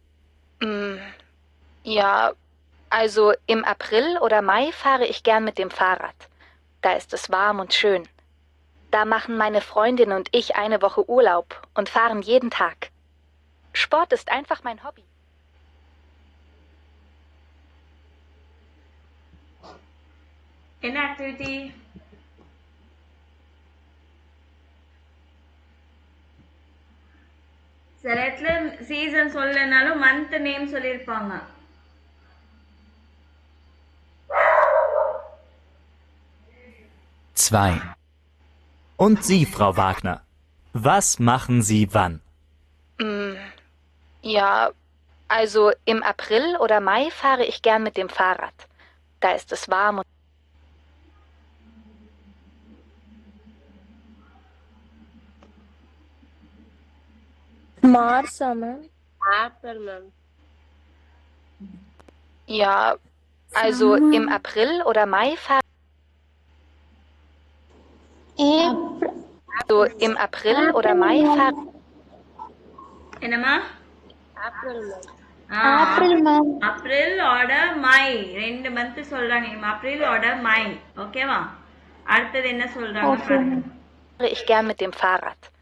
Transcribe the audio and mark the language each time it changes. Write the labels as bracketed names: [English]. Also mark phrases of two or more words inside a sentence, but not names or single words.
[German] Ja, also im April oder Mai fahre ich gern mit dem Fahrrad. Da ist es warm und schön. Da machen meine Freundin und ich eine Woche Urlaub und fahren jeden Tag. Sport ist einfach mein Hobby. [Tamil] என்ன ஆக்டிவிட்டி? சில இடத்துல சீசன் சொல்லனாலும் [English] month name [Tamil] சொல்லியிருப்பாங்க. [German] Zwei. Und Sie, Frau Wagner, was machen Sie wann? Ja, also im April oder Mai fahre ich gern mit dem Fahrrad. Da ist es warm und [English] Marsa, ma'am. April, ma'am. [German] ja, also im April oder Mai fahre also im April oder Mai fahre [Tamil] என்னம்மா? [English] April, ma'am. April, ma'am. April or May [Tamil] ரெண்டு மந்த் சொல்றாங்க. [English] April or May. [Tamil] ஓகேவா? அடுத்தது என்ன சொல்றாங்க பாருங்க. [German] ich gern mit dem Fahrrad.